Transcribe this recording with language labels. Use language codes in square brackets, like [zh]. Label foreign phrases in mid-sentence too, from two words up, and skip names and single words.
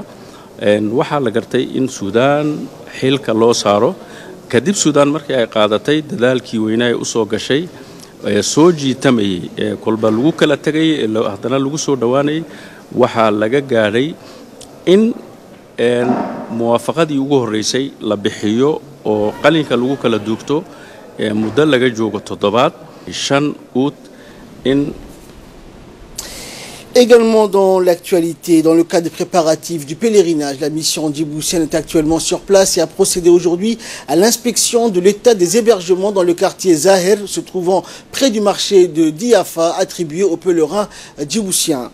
[so] Waxaa la gartay in Suudaan xilka loo saaro kadib Suudaan markii ay qaadatay dadaalkii weynaa ee u soo gashay soo jiitamayay, kolba lagu kala tagay, haddana lagu soo dhawaanay. Waxaa laga gaadhay in muwaafaqadii ugu horeysay la bixiyo oo qalinka lagu kala duugto muddo laga joogo 5 août in. [fr] Également dans l'actualité, dans le cadre des préparatifs du pèlerinage, la mission djiboutienne est actuellement sur place et a procédé aujourd'hui à l'inspection de l'état des hébergements dans le quartier Zahir, se trouvant près du marché de Diafa, attribué aux pèlerins djiboutiens.